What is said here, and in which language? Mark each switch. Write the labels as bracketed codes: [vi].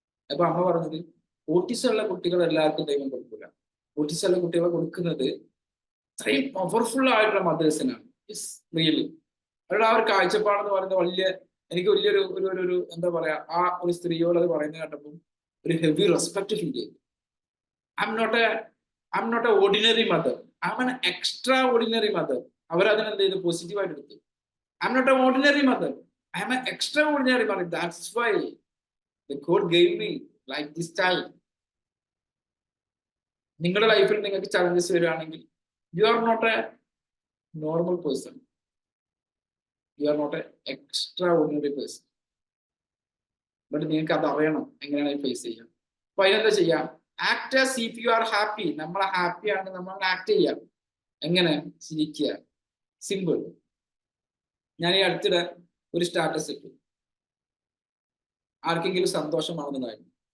[ml] അപ്പൊ അമ്മ പറഞ്ഞത് ഓട്ടിസം ഉള്ള കുട്ടികൾ എല്ലാവർക്കും ദൈവം കൊടുക്കില്ല. ഓട്ടിസം ഉള്ള കുട്ടികളെ കൊടുക്കുന്നത് അത്രയും പവർഫുൾ ആയിട്ടുള്ള മദേഴ്സിനാണ്. [en] it's really [ml] അവരുടെ ആ ഒരു കാഴ്ചപ്പാടെന്ന് പറയുന്നത് എനിക്ക് വലിയൊരു ഒരു എന്താ പറയാ, ആ ഒരു സ്ത്രീയോട് അത് പറയുന്നത് കേട്ടപ്പോൾ ഒരു ഹെവി റെസ്പെക്ട് ഫീൽ ചെയ്തു. [en] I'm not a ordinary mother. I'm an extraordinary mother. [ml] അവരതിനെന്ത് ചെയ്തു? പോസിറ്റീവായിട്ട് എടുത്തു. [en] I'm not an ordinary mother. I'm an extraordinary mother. That's why the God gave me like this child. [ml] നിങ്ങളുടെ ലൈഫിൽ നിങ്ങൾക്ക് ചലഞ്ചസ് വരികയാണെങ്കിൽ [en] you are not a normal person. You are not an extraordinary person. [ml] But നിങ്ങൾക്ക് അത് അറിയണം എങ്ങനെയാണ് face ചെയ്യാം. അപ്പൊ അതിനെന്താ ചെയ്യാം? [en] Act as if you are happy. [ml] നമ്മൾ ഹാപ്പി ആണ്, നമ്മൾ ആക്ട് ചെയ്യാം. എങ്ങനെ? ചിരിക്കുക. സിമ്പിൾ. ഞാൻ ഈ അടുത്തിടെ ഒരു സ്റ്റാറ്റസ് ഇട്ടു, ആർക്കെങ്കിലും സന്തോഷമാണെന്നതായിരുന്നു.